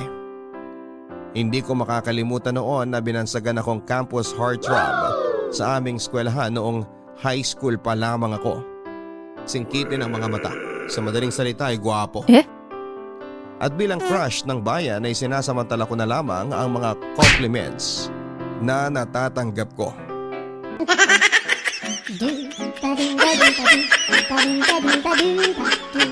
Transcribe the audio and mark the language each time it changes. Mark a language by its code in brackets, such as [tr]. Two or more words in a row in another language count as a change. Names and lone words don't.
[tl] Hindi ko makakalimutan noon na binansagan akong [en] campus heartthrob [tl] sa aming eskwelahan noong [en] high school [tl] pa lamang ako. Singkitin ang mga mata, sa madaling salita ay gwapo. At bilang crush ng bayan ay sinasamantala ko na lamang ang mga compliments na natatanggap ko. Do, da, ding, da, ding, da, ding, da, ding, da, ding, da, ding, da.